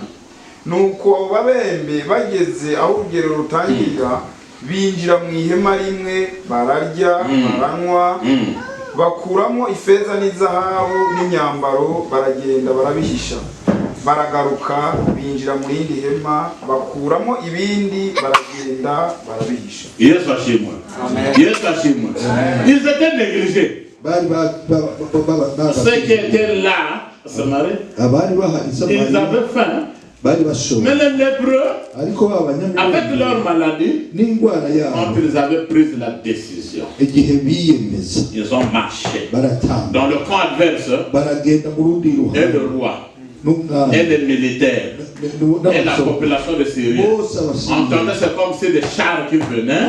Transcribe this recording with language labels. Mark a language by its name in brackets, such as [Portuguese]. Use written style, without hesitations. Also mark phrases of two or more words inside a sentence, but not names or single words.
[Kinyarwanda] Nuko abo babembe bageze aho urugerero rutangirira, binjira mu ihema rimwe, bararya, baranywa, bakuramo ifeza n'izahabu n'inyambaro, baragenda barabihisha. Baragaruka binjira mu rindi hema, bakuramo ibindi, baragenda barabihisha. Yesu ashimwe. Yesu ashimwe. [French] Ils étaient négligés. Ceux qui étaient là, Samarie, ils avaient faim. Mais les lépreux, avec leur maladie, quand ils avaient pris la décision, ils ont marché dans le camp adverse, et le roi et les militaires et la population de Syrie entendaient, c'est comme si des chars qui venaient.